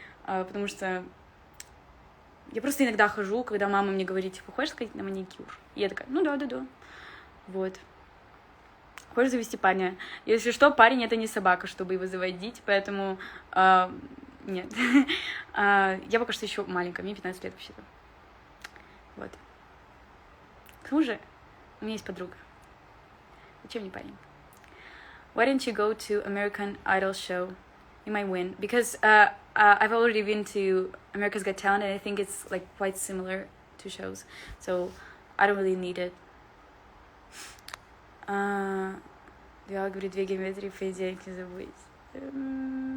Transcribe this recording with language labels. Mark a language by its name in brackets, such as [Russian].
[Russian] Потому что я просто иногда хожу, когда мама мне говорит, типа, хочешь сходить на маникюр? И я такая, да. Вот. Хочешь завести парня? Если что, парень — это не собака, чтобы его заводить, поэтому нет. Я пока что еще маленькая, мне 15 лет вообще-то. Вот. К тому же у меня есть подруга. Зачем мне парень? [English] Why didn't you go to American Idol show? You might win. Because I've already been to America's Got Talent, and I think it's quite similar to shows. So I don't really need it. [Russian] Я говорю 2 геометрии, по идее, не забыть.